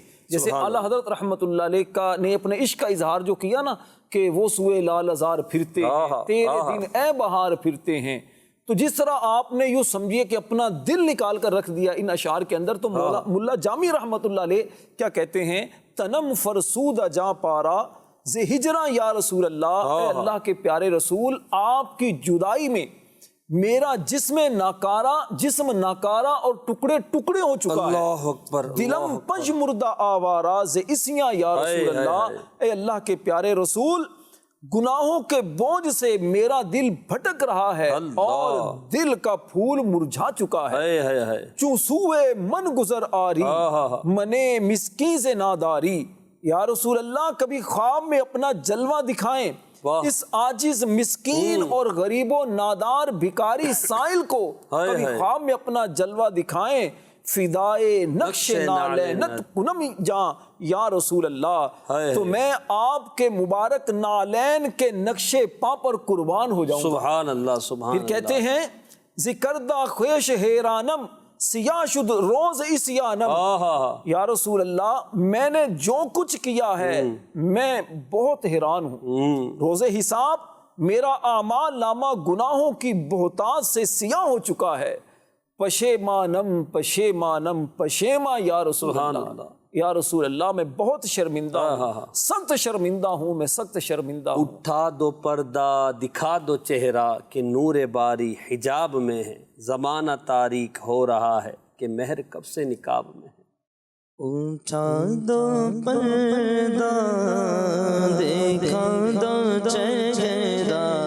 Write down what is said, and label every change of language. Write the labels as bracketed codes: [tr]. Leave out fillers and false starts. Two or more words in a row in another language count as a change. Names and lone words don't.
[ur] جیسے اعلیٰ حضرت [ar] رحمۃ اللہ علیہ [ur] نے اپنے عشق کا اظہار جو کیا نا کہ وہ سوئے لال ازار پھرتے ہیں، تیرے دن اے بہار پھرتے ہیں، تو جس طرح آپ نے یوں سمجھیے کہ اپنا دل نکال کر رکھ دیا ان اشعار کے اندر، تو ملا جامی [ar] رحمۃ اللہ علیہ [ur] کیا کہتے ہیں، [fa] تنم فرسودہ جاں پارا زِ ہجراں یا رسول اللہ، [ur] اے اللہ کے پیارے رسول آپ کی جدائی میں میرا جسم ناکارہ اور ٹکڑے ٹکڑے ہو چکا ہے، [ar] اللہ اکبر، [fa] دلم پنج مردہ آوارہ زِ اسیاں یا رسول اللہ، [ur] اے اللہ کے پیارے رسول گناہوں کے بوجھ سے میرا دل بھٹک رہا ہے اور دل کا پھول مرجھا چکا ہے، [fa] چوں سوئے من گزر آری منے مسکین سے ناداری، یا رسول اللہ [ur] کبھی خواب میں اپنا جلوہ دکھائیں اس عاجز مسکین اور غریب و نادار بھکاری سائل کو، کبھی خواب میں اپنا جلوہ دکھائیں [fa] فدائے نقش نالینت کنم جاں یا رسول اللہ، [ur] تو میں آپ کے مبارک نالین کے نقش پا پر قربان ہو جاؤں گا۔ [ar] سبحان اللہ، سبحان اللہ۔ [ur] پھر کہتے ہیں [fa] ذکردہ خویش حیرانم سیاہ شد روز اسیانم، یا رسول اللہ [ur] میں نے جو کچھ کیا ہے میں بہت حیران ہوں، روز حساب میرا اعمال نامہ گناہوں کی بہتات سے سیاہ ہو چکا ہے، [fa] پشیمانم پشیمانم پشیما یا رسول اللہ، [ur] یا رسول اللہ میں بہت شرمندہ ہوں، سخت شرمندہ ہوں، میں سخت شرمندہ ہوں۔ اٹھا دو پردہ دکھا دو چہرہ کہ نور باری حجاب میں ہے، زمانہ تاریک ہو رہا ہے کہ مہر کب سے نقاب میں ہے۔ اٹھا دو پردہ دکھا دو چہرہ